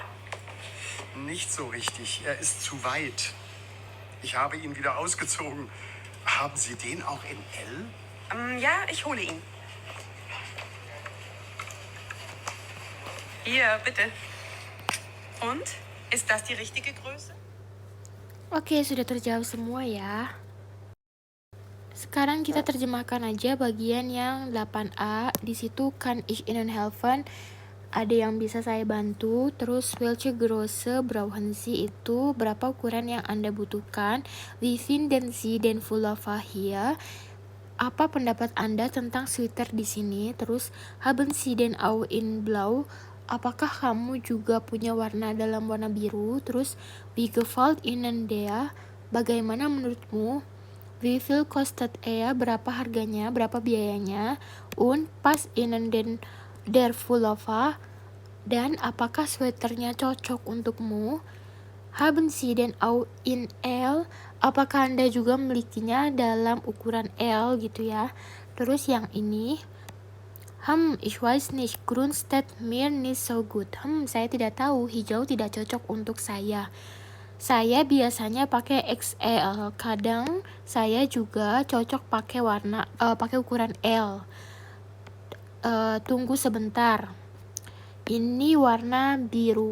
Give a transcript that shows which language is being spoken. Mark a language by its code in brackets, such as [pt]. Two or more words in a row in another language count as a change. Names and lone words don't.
[de] Nicht so richtig. Er ist zu weit. Ich habe ihn wieder ausgezogen. Haben Sie den auch in L? Ja, ich hole ihn. Hier, bitte. Und? Ist das die richtige Größe? [id] Oke, sudah terjawab semua ya. Sekarang kita terjemahkan aja bagian yang 8A. Di situ [de] kann ich Ihnen helfen? [id] Ada yang bisa saya bantu. Terus [de] welche Größe brauchen Sie [id] itu berapa ukuran yang Anda butuhkan. [de] Wie finden Sie den Pullover hier? [id] Apa pendapat Anda tentang sweater di sini? [de] Terus haben Sie den auch in Blau? [id] Apakah kamu juga punya warna dalam warna biru? [de] Terus wie gefällt Ihnen der? [id] Bagaimana menurutmu? [de] Wie viel kostet er? [id] Berapa harganya? Berapa biayanya? [de] Und passt Ihnen der Pullover? [id] Dan apakah sweaternya cocok untukmu? [de] Haben Sie denn auch in L? [id] Apakah Anda juga memilikinya dalam ukuran L gitu ya. Terus yang ini, [de] ich weiß nicht, grün steht mir nicht so gut. [id] Saya tidak tahu, hijau tidak cocok untuk saya. Saya biasanya pakai XL. Kadang saya juga cocok pakai pakai ukuran L. Tunggu sebentar. Ini warna biru.